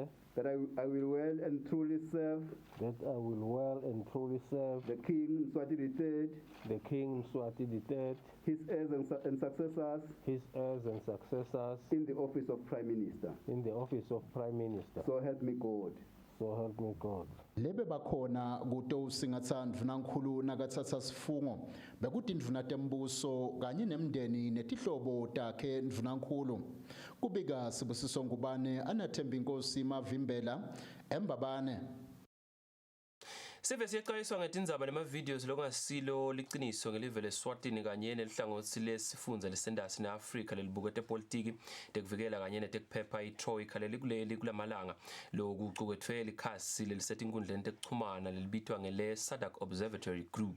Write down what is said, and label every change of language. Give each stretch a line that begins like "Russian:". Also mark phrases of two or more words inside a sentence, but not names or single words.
English: that I will well and truly serve that I will well and truly serve the King Mswati III, the King Mswati III, his heirs and successors his heirs and successors in the office of Prime Minister. in the office of Prime Minister. So help me God. So help me God.
Swati: lebe bakhona kuto usingatha ndvunankhulu nakathatha sifungo bekuti ndvuna tembuso kanye nemndeni netihlobo takhe ndvunankhulu kubika Sibusiso Ngubane anathemba inkosi Mavimbela embabane. Sive siyexwayiswa ngetindzaba nemavideos lokungasilo liciniso ngelive leSwatini kanye nelihlangothi lesifundza lesendasi neAfrika lelibuke tepolitiki tekuvikela kanye netekuphepha itroika lelikuleli kulamalanga lokucuketfwe likhasi lelisetinkhundleni tekuchumana lelibitwa ngele SADC Observatory Group.